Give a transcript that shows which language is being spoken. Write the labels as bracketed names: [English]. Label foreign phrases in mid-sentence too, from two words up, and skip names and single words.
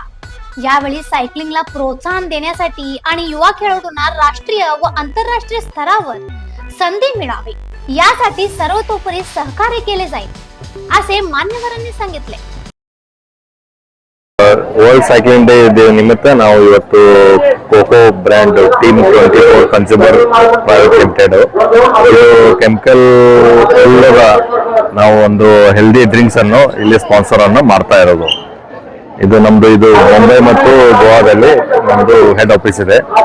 [Marathi] यावेळी सायकलिंगला प्रोत्साहन देण्यासाठी आणि युवा खेळाडूंना राष्ट्रीय व आंतरराष्ट्रीय स्तरावर संधी मिळावी यासाठी सर्वतोपरी सहकार्य केले जाईल असे मान्यवरांनी सांगितले। [English] World Cycling Day [Kannada] निमित्त ನಾವು ಇವತ್ತು ಕೋಕೋ ಬ್ರ್ಯಾಂಡ್ ಟೀಮ್ 24 ಕನ್ಸ್ಯೂಮರ್ ಪ್ರೈವೇಟ್ ಲಿಮಿಟೆಡ್ ಇದು ಕೆಮಿಕಲ್ ಇಲ್ಲದ ನಾವು ಒಂದು [English] healthy drinks [Kannada] ಅನ್ನು ಇಲ್ಲಿ ಸ್ಪಾನ್ಸರ್ ಅನ್ನು ಮಾಡ್ತಾ ಇರೋದು। ಇದು ನಮ್ದು ಇದು ಮುಂಬೈ ಮತ್ತು ಗೋವಾದಲ್ಲಿ ನಮ್ದು [English] head office [Kannada] ಇದೆ।